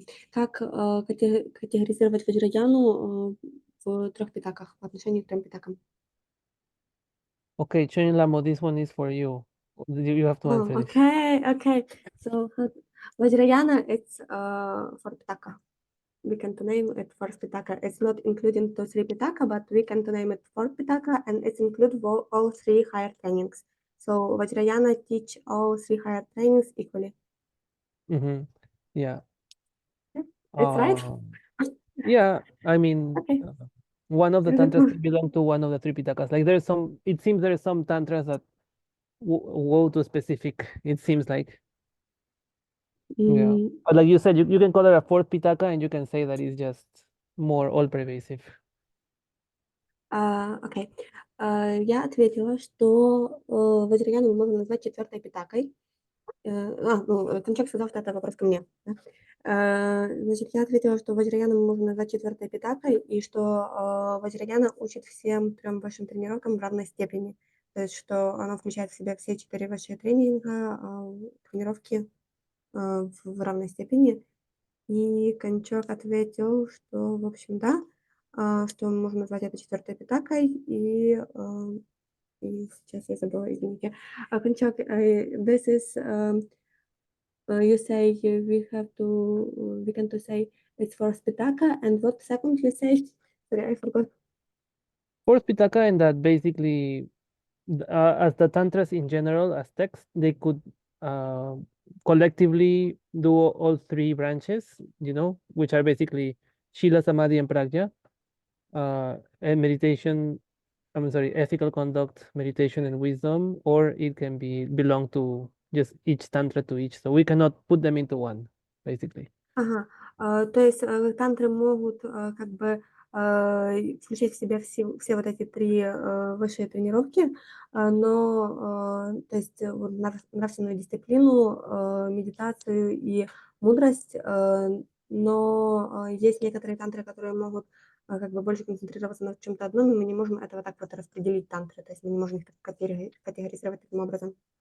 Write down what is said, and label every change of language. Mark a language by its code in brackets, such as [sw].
[ru] Как категоризировать Ваджраяну в трех питаках, по отношению к трем питакам? [en] Okay, Chen Lamo, this one is for you. You have to answer it. Okay. So Vajrayana, it's for pitaka. We can to name it for pitaka. It's not including to three pitaka, but we can to name it for pitaka, and it's include all three higher trainings. So Vajrayana teach all three higher trainings equally. Mm-hmm. Yeah. It's right. Yeah, I mean, Okay. one of the tantras can belong to one of the Tripitakas. Like there's some, it seems there's some tantras that go to specific, it seems like. Yeah. But like you said, you can call it a fourth Pitaka and you can say that it's just more all-pervasive. [ru] Окей. Я ответила, что Ваджраяну можно назвать четвертой питакой. Кончак сказал, что это вопрос ко мне. Да? Значит, я ответила, что Ваджраяну можно назвать четвертой питакой, и что Ваджраяна учит всем трем высшим тренировкам в равной степени. То есть, что она включает в себя все 4 высшие тренинга, тренировки в равной степени. И Кончак ответил, что, в общем, да, что можно назвать это четвертой питакой, и сейчас я забыла, извините. [en] Кончак, this is, you say we can to say it's fourth pitaka, and what second you say? Sorry, I forgot. Fourth Pitaka, and that basically, as the tantras in general, as text, they could collectively do all three branches, which are basically Shila, Samadhi, and Prajna, and meditation, ethical conduct, meditation, and wisdom, or it can belong to just each tantra to each. So we cannot put them into one, basically. [ru] Ага, то есть тантры могут как бы включать в себя все вот эти три высшие тренировки, но то есть нравственную дисциплину, медитацию и мудрость, но есть некоторые тантры, которые могут как бы больше концентрироваться на чем-то одном, и мы не можем этого так вот распределить тантры, то есть мы не можем их категоризировать таким образом.